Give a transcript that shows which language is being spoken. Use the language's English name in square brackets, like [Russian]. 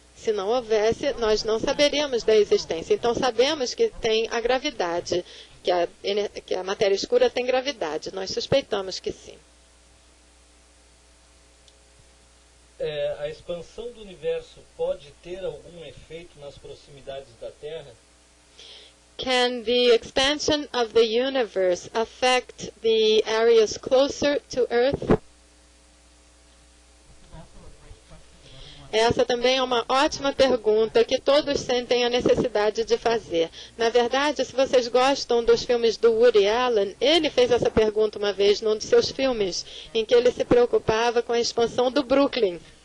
[Portuguese] Se não houvesse, nós não saberíamos da existência. Então, sabemos que tem a gravidade, que a matéria escura tem gravidade. Nós suspeitamos que sim. A expansão do universo pode ter algum efeito nas proximidades da Terra? [English] Can the expansion of the universe affect the areas closer to Earth? [Portuguese] Essa também é uma ótima pergunta que todos sentem a necessidade de fazer. Na verdade, se vocês gostam dos filmes do Woody Allen, ele fez essa pergunta uma vez num de seus filmes, em que ele se preocupava com a expansão do Brooklyn.